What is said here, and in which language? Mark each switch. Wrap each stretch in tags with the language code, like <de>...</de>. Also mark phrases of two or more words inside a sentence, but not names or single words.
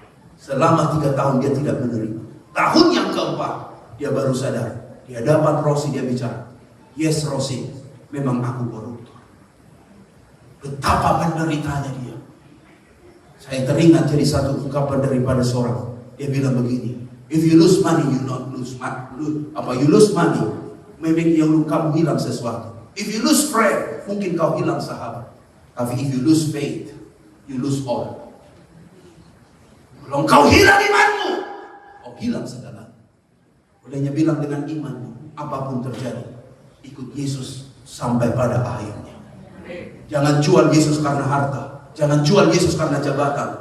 <id>Selama 3 tahun dia tidak menerima. Tahun yang keempat dia baru sadar. Di hadapan Rosi dia bicara, yes Rosi, memang aku koruptor. Betapa menderitanya dia. Saya teringat jadi satu ungkapan daripada seorang. Dia bilang begini,</id> <en>if you lose money, you not lose money. You lose money,</en> <id>memang yang kamu hilang sesuatu.</id> <en>If you lose friend,</en> <id>mungkin kau hilang sahabat.</id> <en>Tapi if you lose faith, you lose all.</en> <id>Kalau kau hilang imanmu, kau hilang segala. Olehnya bilang dengan imanmu, apapun terjadi, ikut Yesus sampai pada akhirnya. Jangan jual Yesus karena harta. Jangan jual Yesus karena jabatan.</id>